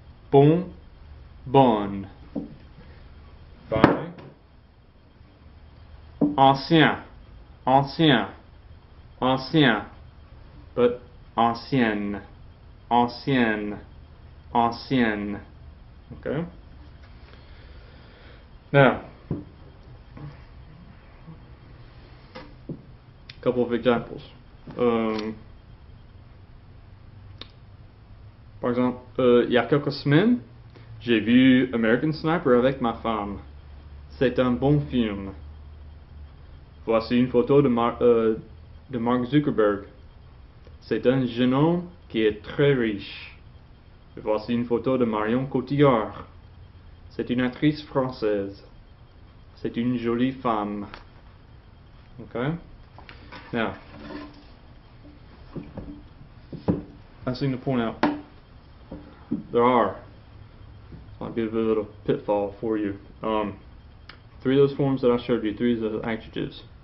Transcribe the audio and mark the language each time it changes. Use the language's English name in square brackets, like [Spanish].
[French] Bon, bonne. Finally, ancien, ancien, ancien, but ancienne, ancienne, ancienne. Okay. [English] Now, a couple of examples. [French] Par exemple, il y a quelques semaines, j'ai vu American Sniper avec ma femme. C'est un bon film. Voici une photo de Mark Zuckerberg. C'est un jeune homme qui est très riche. Voici une photo de Marion Cotillard. C'est une actrice française. C'est une jolie femme. Okay? [English] Now, I seem to point out there are, this might be a little pitfall for you. Three of those forms that I showed you, three of those adjectives.